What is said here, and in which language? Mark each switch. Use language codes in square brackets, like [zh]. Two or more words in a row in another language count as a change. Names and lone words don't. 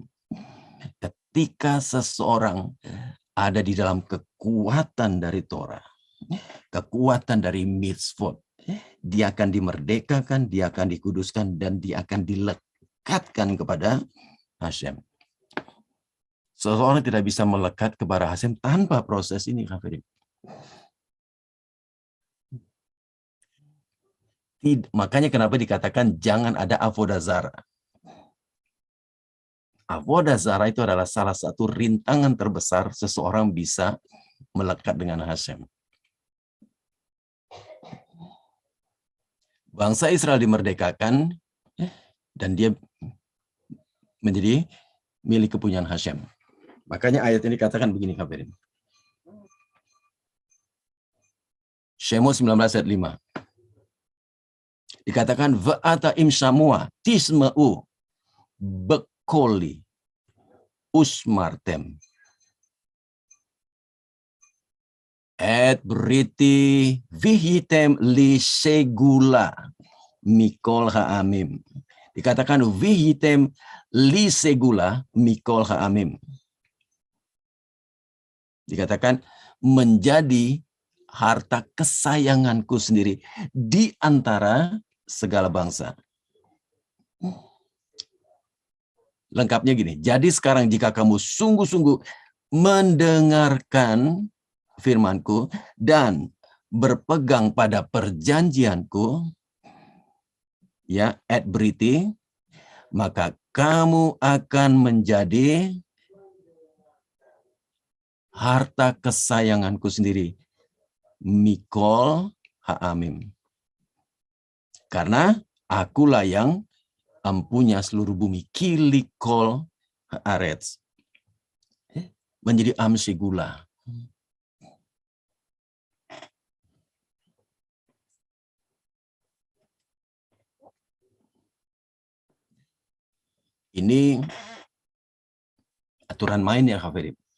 [id] Ketika seseorang ada di dalam kekuatan dari Torah, kekuatan dari mitzvot, dia akan dimerdekakan, dia akan dikuduskan, dan dia akan dilekatkan kepada Hasem. Seseorang tidak bisa melekat kepada Hasem tanpa proses ini, Kafirin. Makanya kenapa dikatakan jangan ada [he] עבודה זרה. עבודה זרה [id] itu adalah salah satu rintangan terbesar seseorang bisa melekat dengan Hasem. Bangsa Israel dimerdekakan dan dia menjadi milik kepunyaan Hasem. Makanya ayat ini dikatakan begini, Kafirin. Shemos 19 ayat 5. [he] Dikatakan ועתה אם שמוע תשמעו בקלי ושמרתם את בריתי והייתם לי סגלה מכל העמים. Dikatakan והייתם לי סגלה מכל העמים. [id] Dikatakan menjadi harta kesayanganku sendiri di antara segala bangsa. Lengkapnya gini, jadi sekarang jika kamu sungguh-sungguh mendengarkan firmanku dan berpegang pada perjanjianku, ya, [he] את בריתי, [id] maka kamu akan menjadi harta kesayanganku sendiri, [he] מכל העמים. [id] Karena akulah yang empunya seluruh bumi, [he] כי לי כל הארץ, [id] menjadi amsigula. Ini aturan main ya, Hafidh.